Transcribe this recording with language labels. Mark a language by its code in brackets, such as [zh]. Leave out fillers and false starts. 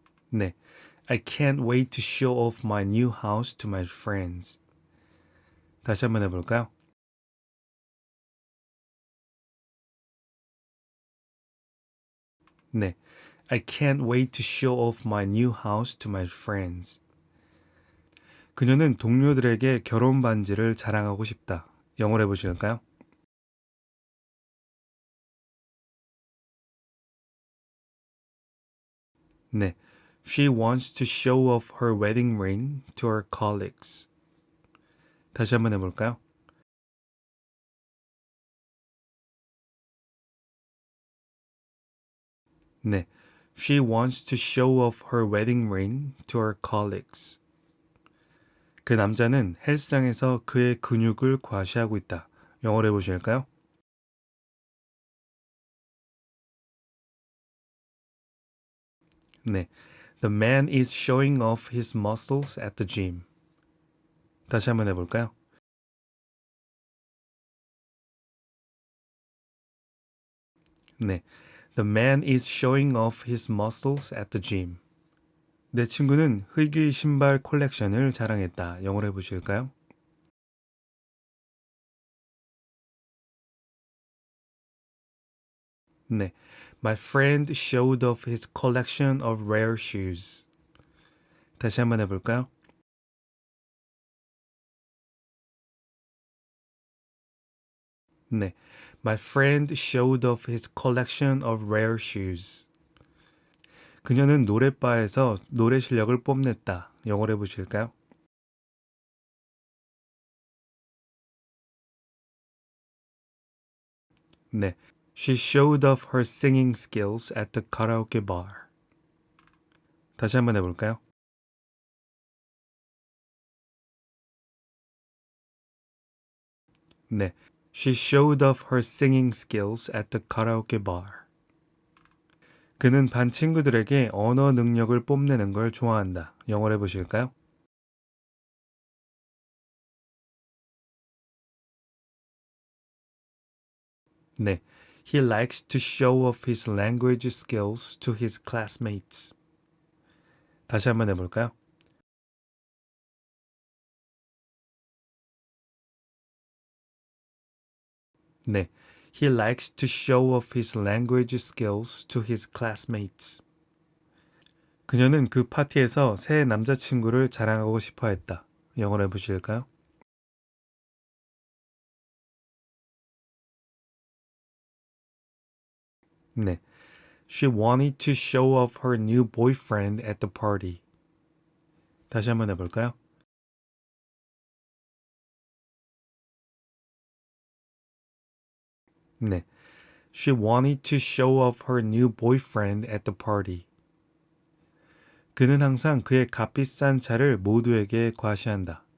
[en] 네, I can't wait to show off my new house to my friends. [ko] 다시 한번 해볼까요? [en] 네, I can't wait to show off my new house to my friends. [ko] 그녀는 동료들에게 결혼 반지를 자랑하고 싶다. 영어로 해보실까요? [en] 네, She wants to show off her wedding ring to her colleagues. [ko] 다시 한번 해볼까요? [en] 네, She wants to show off her wedding ring to her colleagues. [ko] 그 남자는 헬스장에서 그의 근육을 과시하고 있다. 영어로 해보실까요? [en] 네, The man is showing off his muscles at the gym. [ko] 다시 한번 해볼까요? [en] 네, The man is showing off his muscles at the gym. [ko] 내 친구는 흑의 신발 콜렉션을 자랑했다. 영어로 해보실까요? [en] 네, My friend showed off his collection of rare shoes. [ko] 다시 한번 해볼까요? [en] 네, My friend showed off his collection of rare shoes. [ko] 그녀는 노래바에서 노래 실력을 뽐냈다. 영어로 해보실까요? [en] 네, She showed off her singing skills at the karaoke bar. [ko] 다시 한번 해볼까요? [en] 네, She showed off her singing skills at the karaoke bar. [ko] 그는 반 친구들에게 언어 능력을 뽐내는 걸 좋아한다. 영어로 해보실까요? [en] 네, He likes to show off his language skills to his classmates. [ko] 다시 한번 해볼까요? [en] 네, He likes to show off his language skills to his classmates. [ko] 그녀는 그 파티에서 새 남자친구를 자랑하고 싶어 했다. 영어로 해보실까요? [en] 네, She wanted to show off her new boyfriend at the party. [ko] 다시 한번 해볼까요? [en] 네, She wanted to show off her new boyfriend at the party. [ko] 그는 항상 그의 값비싼 차를 모두에게 과시한다.